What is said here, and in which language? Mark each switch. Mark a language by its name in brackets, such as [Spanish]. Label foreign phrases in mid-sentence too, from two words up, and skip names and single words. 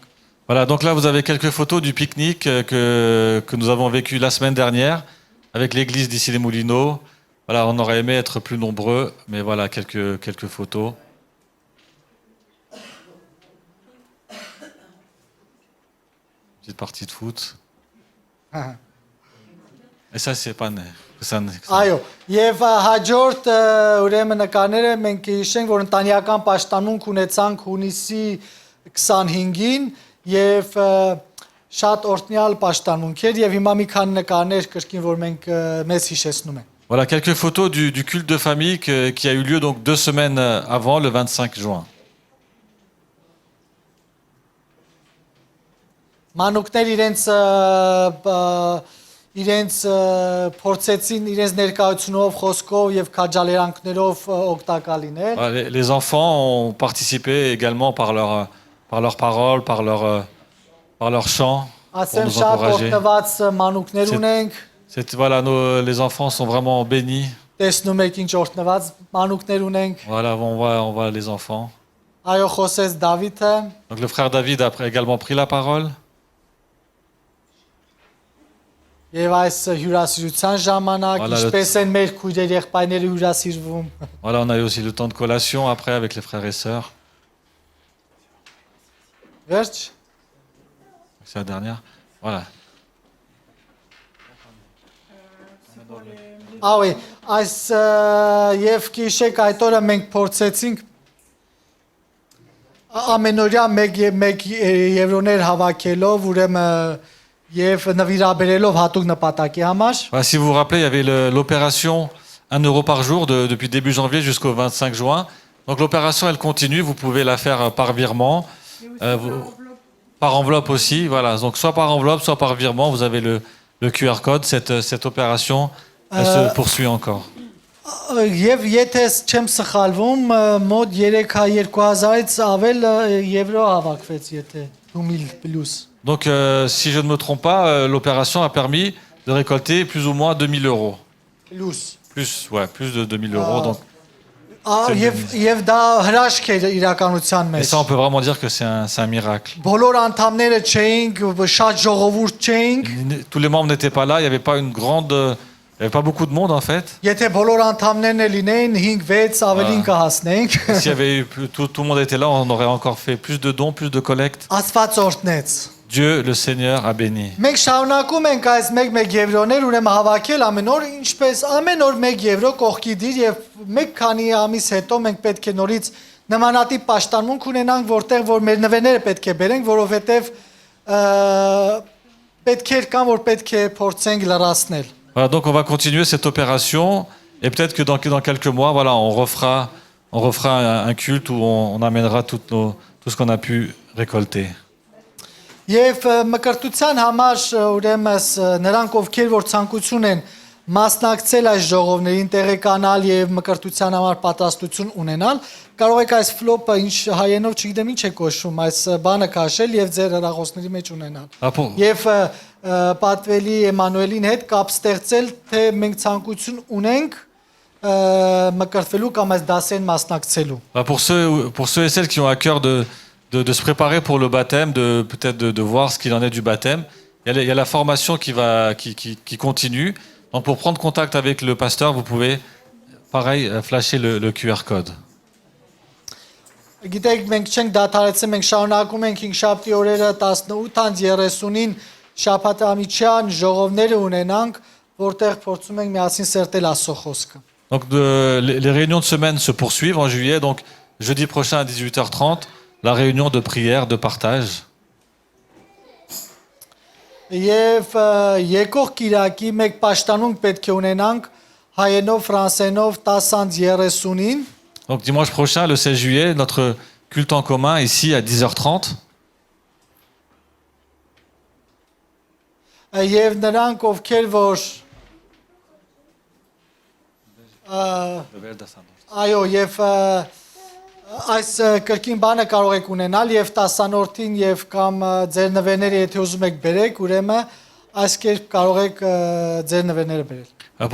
[French] Voilà, donc là vous avez quelques photos du pique-nique que nous avons vécu la semaine dernière avec l'église d'ici les Moulineaux. Voilà, on aurait aimé être plus nombreux, mais voilà, quelques photos. Petite partie de foot. Et ça, c'est pas... [Armenian] Այո, եւ հաջորդ ուրեմն նկարները մենք հիշենք, որ ընտանեկան պաշտամունք ունեցանք հունիսի 25-ին եւ շատ օրհնյալ պաշտամունք էր եւ հիմա մի քանի նկարներ կրկին որ մենք մեզ հիշեցնում են։ [French] Voilà, quelques photos du culte de famille qui a eu lieu donc 2 semaines avant, le 25 juin. [Armenian] Մանուկներ իրենց փորձեցին իրենց ներկայությունով, խոսքով եւ քաջալերանքներով օգտակար լինել։ [French] Voilà, les enfants ont participé également par leurs paroles, par leur chant, pour [Armenian] Ասեմ [French] nous [Armenian] շատ [French] encourager. [Armenian] օգտված մանուկներ ունենք։ [French] Voilà, les enfants sont vraiment bénis. [Armenian] Տեսնում եք ինչ օգտված մանուկներ ունենք։ [French] Voilà, on voit les enfants. [Armenian] Այո, խոսեց Դավիթը։ [French] Donc le frère David a également pris la parole. [Armenian] Եվ այս հյուրասիրության ժամանակ [French] Voilà, [Armenian] ինչպես են մեր քույրեր եղբայրները հյուրասիրվում։ [French] Voilà, on a eu aussi le temps de collation après avec les frères et sœurs. [Armenian] Վերջ։ [French] C'est la dernière. Voilà. [Armenian] Այո, այս եւ գիշեք այդ օրը մենք փորձեցինք ամենօրյա մեկ եվրոներ հավաքելով, ուրեմն եւ նվիրաբերելով հատուկ նպատակի համար։ [French] Voilà, si vous vous rappelez, il y avait l'opération 1 euro par jour depuis début janvier jusqu'au 25 juin. Donc l'opération, elle continue. Vous pouvez la faire par virement, par enveloppe aussi. Voilà. Donc soit par enveloppe, soit par virement. Vous avez le QR code. Cette opération, elle se poursuit encore. [Armenian] Եվ եթե չեմ սխալվում, մոտ 3,200-ից ավել եվրո հավաքվեց, եթե 2000+։ [French] Donc, si je ne me trompe pas, l'opération a permis de récolter plus ou moins 2000 euros. Plus de 2000 euros. Donc, [Armenian] Եվ դա հրաշք է իրականության [French] et [Armenian] մեջ։ [French] ça, on peut vraiment dire que c'est un miracle. [Armenian] Բոլոր անդամները չէինք, շատ ժողովուրդ չէինք։ [French] Tous les membres n'étaient pas là. Il n'y avait pas il n'y avait pas beaucoup de monde en fait. [Armenian] Եթե բոլոր անդամներն էլ լինեին 5-6 ավելին կհասնենք։ [French] S'il y avait eu tout le monde était là, on aurait encore fait plus de dons, plus de collectes. [Armenian] Աստված օրհնեց։ [French] Dieu, le Seigneur, a béni. [Armenian] Մենք շարունակում ենք այս 1 եվրոներ ուրեմն հավաքել ամեն օր, ինչպես ամեն օր 1 եվրո կողքի դիր եւ մեկ քանի ամիս հետո մենք պետք է նորից նմանատիպ պաշտամունք ունենանք, որտեղ որ մեր նվերները պետք է բերենք, որովհետեւ պետքեր կան, որ պետք է փորձենք լրացնել։ [French] Voilà, donc on va continuer cette opération et peut-être que dans quelques mois, voilà, on refera un culte où on amènera tout ce qu'on a pu récolter. [Armenian] Եվ մկրտության համար ուրեմն նրանք ովքեր որ ցանկություն են մասնակցել այս ժողովներին, տեղեկանալ եւ մկրտության համար պատրաստություն ունենալ, կարող եք այս ֆլոպը ինչ հայերենով չգիտեմ ինչ է կոչվում, այս բանը քաշել եւ ձեր հեռախոսների մեջ ունենալ։ [French] Ah, pour, [Armenian] Եվ պատվելի Էմանուելին հետ կապ ստեղծել, թե մենք ցանկություն ունենք մկրտվելու կամ այս դասեն մասնակցելու։ [French] ah, pour ceux et celles qui ont à cœur de se préparer pour le baptême, peut-être de voir ce qu'il en est du baptême, il y a la formation qui continue. Donc pour prendre contact avec le pasteur, vous pouvez, pareil, flasher le QR code. [Armenian] Գիտեք, մենք չենք դադարեցել, մենք շարունակում ենք 5 շաբթի օրերը 18-ից 30-ին շաբաթամիջյան ժողովները ունենանք, որտեղ փորձում ենք միասին սերտել Աստծո խոսքը։ [French] Donc les réunions de semaine se poursuivent en juillet. Donc jeudi prochain à 18h30, la réunion de prière, de partage. [Armenian] Եվ եկող Կիրակի մեկ պաշտանունք պետք է ունենանք հայերենով, ֆրանսերենով 10-ից 30-ին։ [French] Donc dimanche prochain, le 16 juillet, notre culte en commun ici à 10h30. [Armenian] Եվ նրանք ովքեր որ այո, եւ այս կրկին բանը կարող եք ունենալ եւ 10-րդին եւ կամ ձեր նվերները եթե ուզում եք բերեք, ուրեմն այս կերպ կարող եք ձեր նվերները բերել։